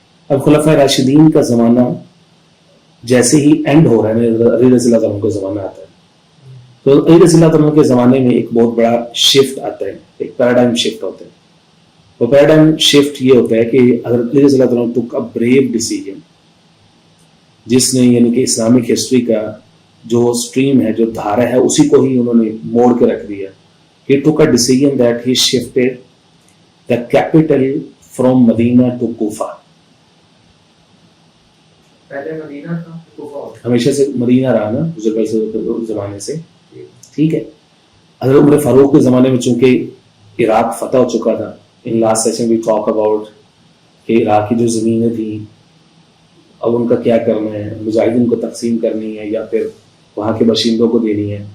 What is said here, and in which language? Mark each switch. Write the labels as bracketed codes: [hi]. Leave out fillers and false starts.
[ur] اب خلفائے راشدین کا زمانہ جیسے ہی اینڈ ہو رہا ہے, علی رضی اللہ عنہ کا زمانہ آتا ہے, تو علی رضی اللہ عنہ کے زمانے میں ایک بہت بڑا شفٹ آتا ہے, ایک پیراڈائم شفٹ ہوتا ہے. وہ پیراڈائم شفٹ یہ ہوتا ہے کہ حضرت علی رضی اللہ عنہ [en] took a brave decision, [ur] جس نے یعنی کہ اسلامک ہسٹری کا جو اسٹریم ہے, جو دھارا ہے, اسی کو ہی انہوں نے موڑ کے رکھ دیا. [en] He took a decision that he shifted the capital from Medina to Kufa. [ur] پہلے مدینہ تھا, کوفہ ہمیشہ سے مدینہ رہا نا بزرگ زمانے سے. ٹھیک ہے. حضرت عمر فاروق کے زمانے میں چونکہ عراق فتح ہو چکا تھا, [en] in last session we talk about [ur] کہ عراق کی جو زمینیں تھیں اب ان کا کیا کرنا ہے, مجاہدین کو تقسیم کرنی ہے یا پھر وہاں کے باشندوں کو دینی ہے.